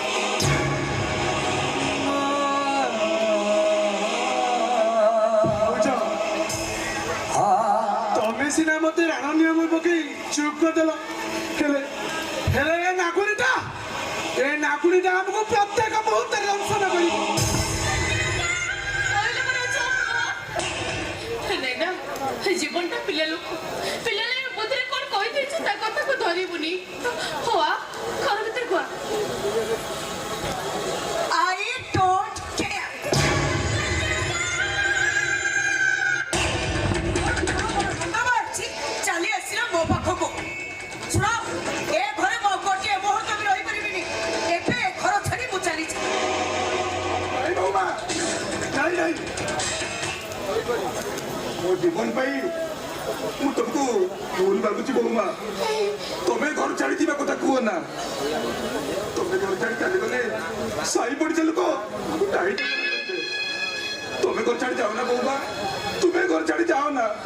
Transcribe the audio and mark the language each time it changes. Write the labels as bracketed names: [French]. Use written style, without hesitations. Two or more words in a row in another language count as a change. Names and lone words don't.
[Odia] ଭାଉଜ ତମେ ସିନା ମତେ ରାଣ ନିୟମ ପକେଇ ଚୁପ୍ କରିଦେଲ ହେଲେ ହେଲେ ଏ ନାଗୁଣିଟା ଆମକୁ ପ୍ରତ୍ୟେକ ମୁହୂର୍ତ୍ତରେ ଦଂଶନ କରିବ କହିଲେ ପରା ଚୁପ୍ ହେଲେ ନା ଜୀବନଟା ପିଲା ଲୋକ ପିଲା ବୁଦ୍ଧିରେ କଣ କହିଦେଇଛୁ ତା କଥାକୁ ଧରିବୁନି ହଉ ଆ ଘର ଭିତରେ କୁଆ [English] I don't care. [Odia] ଚାଲି ଆସିଲା ମୋ ପାଖକୁ ଶୁଣ ଏ ଘରେ ମୋ ଗୋଟିଏ ମୁହୂର୍ତ୍ତ ବି ରହିପାରିବିନି ଏବେ ଏ ଘର ଛାଡି ମୁଁ ଚାଲିଛି ନାଇଁ ବୋଉମା ନାଇଁ ନାଇଁ ମୋ ଜୀବନ ପାଇଁ ମୁଁ ତମକୁ ଭୁଲ ଭାବୁଛି ବୋଉମା ତମେ ଘର ଛାଡି ଯିବା କଥା କୁହ ନା ତମେ ଘର ଛାଡି ଚାଲିଗଲେ ସାହି ପଡିଶା ଲୋକ ତମେ ଘର ଛାଡି ଯାଅ ନା ବୋଉମା ତୁମେ ଘର ଛାଡି ଯାଅ ନା